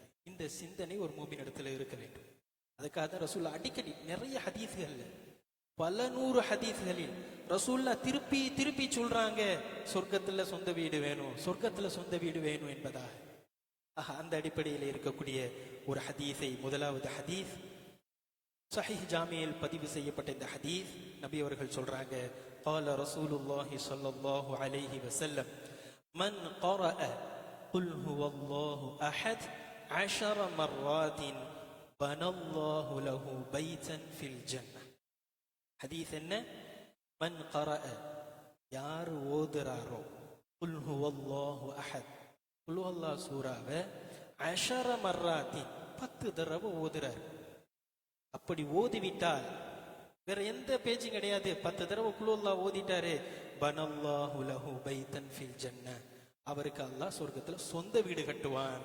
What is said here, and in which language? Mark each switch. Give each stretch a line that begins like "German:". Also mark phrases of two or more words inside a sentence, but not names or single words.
Tamil: இந்த சிந்தனை ஒரு மூமின் இடத்துல இருக்க வேண்டும். அதுக்காக ரசூல்லா அடிக்கடி நிறைய ஹதீஸ்கள்ல, பல 100 ஹதீஸ்களில் ரசூல்லா திருப்பி திருப்பி சொல்றாங்க, சொர்க்கத்துல சொந்த வீடு வேணும், சொர்க்கத்துல சொந்த வீடு வேணும் என்பதாக. அந்த அடிப்படையில் இருக்கக்கூடிய ஒரு ஹதீஸை, முதலாவது ஹதீஸ் சஹீஹ் ஜாமியில் பதிவு செய்யப்பட்ட இந்த ஹதீஸ், நபி அவர்கள் சொல்றாங்க,
Arabic: قال رسول الله صلى الله عليه وسلم من قرأ قل هو الله أحد 10 مرات بنى الله له بيتا في الجنة.
Tamil: ஹதீஸ் என்ன?
Arabic: من قرأ,
Tamil: யார் ஓதுறாரோ,
Arabic: قل هو الله أحد, قل هو الله
Tamil: சூராவை 10 மர்ராத்தின் 10 தடவை ஓதுறார். அப்படி ஓதிவிட்டால் வேற எந்த பேச்சும் கிடையாது, 10 தடவை
Arabic: قل الله
Tamil: ஓதிட்டாரு,
Arabic: بنى الله له بيتا في الجنة,
Tamil: அவருக்கு அல்லாஹ் சொர்க்கத்துல சொந்த வீடு கட்டுவான்.